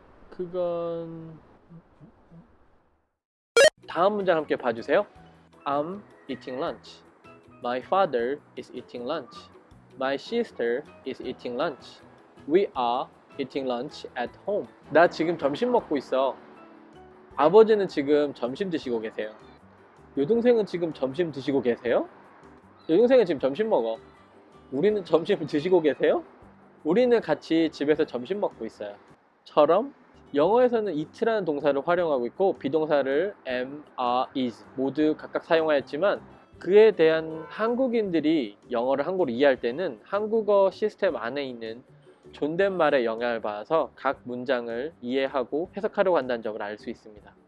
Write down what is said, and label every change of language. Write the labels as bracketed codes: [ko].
[ko] 그건... 다음 문장 함께 봐주세요. [en] I'm eating lunch. My father is eating lunch. My sister is eating lunch. We are eating lunch at home. [ko] 나 지금 점심 먹고 있어. 아버지는 지금 점심 드시고 계세요. 여동생은 지금 점심 드시고 계세요? 여동생은 지금 점심 먹어. 우리는 점심 드시고 계세요? 우리는 같이 집에서 점심 먹고 있어요. 처럼 영어에서는 it라는 동사를 활용하고 있고 비동사를 am, are, is 모두 각각 사용하였지만 그에 대한 한국인들이 영어를 한국어로 이해할 때는 한국어 시스템 안에 있는 존댓말의 영향을 받아서 각 문장을 이해하고 해석하려고 한다는 점을 알 수 있습니다.